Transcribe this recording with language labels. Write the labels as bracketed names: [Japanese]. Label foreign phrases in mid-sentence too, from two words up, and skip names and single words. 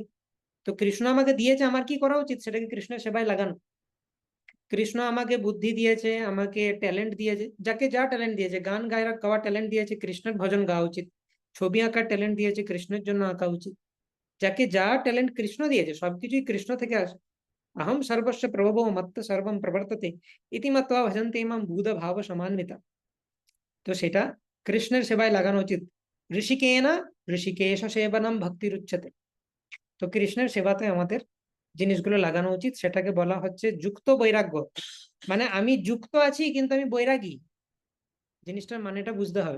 [Bangla] তো কৃষ্ণ আমাকে দিয়েছে, আমার কি করা উচিত? সেটাকে কৃষ্ণের সেবায় লাগানো। কৃষ্ণ আমাকে বুদ্ধি দিয়েছে, আমাকে ট্যালেন্ট দিয়েছে, যাকে যা ট্যালেন্ট দিয়েছে, গান গাওয়ার ট্যালেন্ট দিয়েছে, কৃষ্ণের ভজন গাওয়া উচিত। ছবি আঁকার ট্যালেন্ট দিয়েছে, কৃষ্ণের জন্য আঁকা উচিত। যাকে যা ট্যালেন্ট কৃষ্ণ দিয়েছে, সবকিছুই কৃষ্ণ থেকে আসে। [Sanskrit] अहम सर्वस्य प्रभवो मत्त सर्वं प्रवर्तते इति मत्वा भजन्ते मां बुध भाव समान्विता। [Bangla] তো সেটা কৃষ্ণের সেবায় লাগানো উচিত। [Sanskrit] ঋষিকেন ঋষিকেশ সেবনম ভক্তির উচ্চতে। [Bangla] তো কৃষ্ণের সেবাতে আমাদের জিনিসগুলো লাগানো উচিত, সেটাকে বলা হচ্ছে যুক্ত বৈরাগ্য। মানে আমি যুক্ত আছি কিন্তু আমি বৈরাগী, জিনিসটার মানেটা বুঝতে হবে।